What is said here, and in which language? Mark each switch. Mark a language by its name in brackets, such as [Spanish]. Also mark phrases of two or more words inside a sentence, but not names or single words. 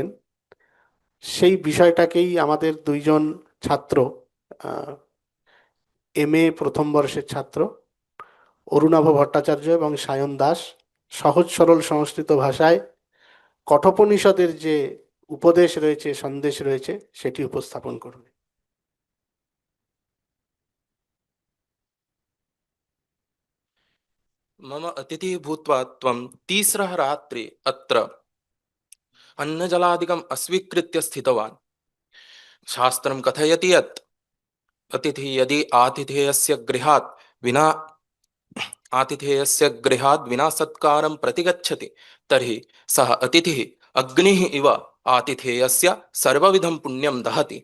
[Bangla] সেই বিষয়টাকেই আমাদের দুইজন ছাত্র, MA প্রথম বর্ষের ছাত্র অরুণাভ ভট্টাচার্য এবং সায়ন দাস, সহজ সরল সংস্কৃত ভাষায় কঠোপনিষদের যে উপদেশ রয়েছে, সন্দেশ রয়েছে, সেটি উপস্থাপন করবে। [Sanskrit] मम अतिथि भूत्वा त्वं तीसरः रात्रि अत्र अन्नजलादिकम् अस्वीकृत्य स्थितवान्। शास्त्रं कथयति यत् अतिथि यदि आतिथेयस्य गृहात् विना सत्कारं प्रतिगच्छति तर्हि सः अतिथिः अग्निः इव आतिथेयस्य सर्वविधं पुण्यं दहति।